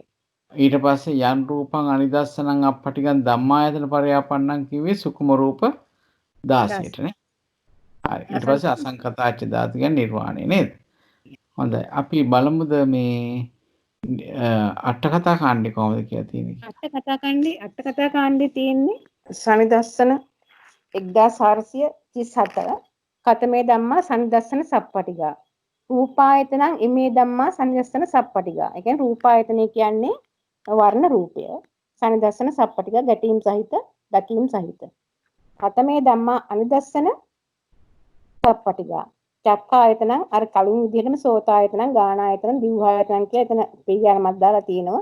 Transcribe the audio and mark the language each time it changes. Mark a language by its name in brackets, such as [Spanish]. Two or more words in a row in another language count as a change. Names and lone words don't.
[Sinhala] ඊට පස්සේ [Pali] යන් රූපං අනිදස්සනං අප්පටිකං ධම්මායතන පරියාපන්නං [Sinhala] කිව්වේ සුකුම රූප 16ට නේ? හරි. ඊට පස්සේ [Pali] අසංකතාච්ච ධාතු [Sinhala] කියන්නේ නිර්වාණය නේද? හොඳයි. අපි බලමුද මේ අට කතා කාණ්ඩේ කොහොමද කියලා තියෙන්නේ? අට කතා කාණ්ඩේ තියෙන්නේ සනිදස්සන 1434 [Pali] කතමේ ධම්මා සනිදස්සන සප්පටික. රූපායතනං ඉමේ ධම්මා සනිදස්සන සප්පටික. [Sinhala] ඒ කියන්නේ රූපායතනය කියන්නේ වර්ණ රූපය. [Pali] සනිදස්සන සප්පටික [Sinhala] ගැටීම් සහිත දකීම් සහිත. [Pali] කතමේ ධම්මා අනිදස්සන සප්පටික. [Sinhala] චක්කායතන අර කලින් විදිහටම සෝතායතන ගානායතන දිව්වායතන කියලා එතන පිළිගන්නමක් දාලා තියෙනවා.